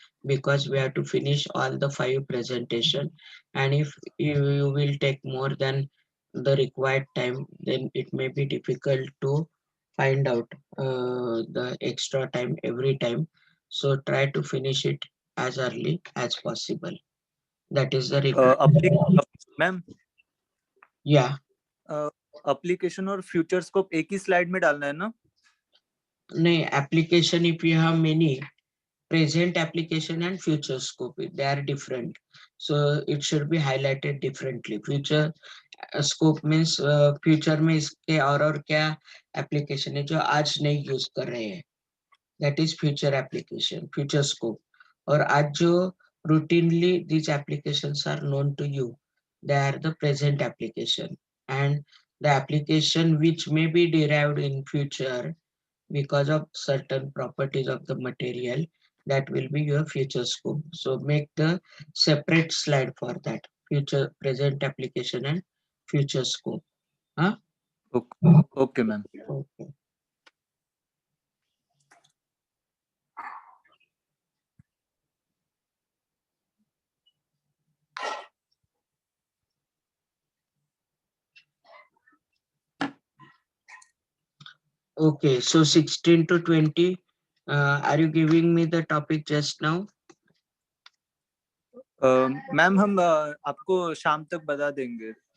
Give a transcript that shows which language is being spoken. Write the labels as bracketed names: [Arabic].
[English] because we have to finish all the 5 presentation. And if you will take more than the required time, then it may be difficult to find out the extra time every time. So try to finish it as early as possible. That is the [Hindi] अपनी [English] requirement. Ma'am Yeah. [Hindi] Application और future scope एक ही slide में डालना है ना? [English] No, application, if you have many, present application and future scope, they are different. So it should be highlighted differently. Future scope means future [Hindi] में इसके और क्या application है जो आज नहीं use कर रहे हैं. [English] That is future application, future scope. [Hindi] और आज जो [English] routinely these applications are known to you, they are the present application. And the application which may be derived in future because of certain properties of the material, that will be your future scope. So make the separate slide for that future, present application and future scope. Huh? Okay ma'am. Okay. Okay, so 16 to 20, are you giving me the topic just now? [Hindi] Ma'am हम आपको शाम तक बता देंगे.